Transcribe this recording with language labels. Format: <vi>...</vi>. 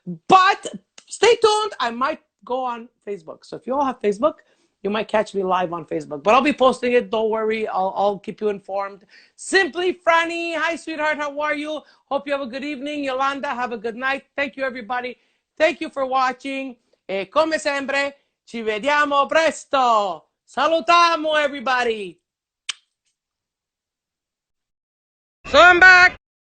<en>But stay tuned. I might go on Facebook. So if you all have Facebook, you might catch me live on Facebook. But I'll be posting it. Don't worry. I'll keep you informed. Simply Franny. Hi, sweetheart. How are you? Hope you have a good evening. Yolanda, have a good night. Thank you, everybody. Thank you for watching.</en> <it>E come sempre, ci vediamo presto.</it> <en>Salutamu, everybody. So I'm back.</en>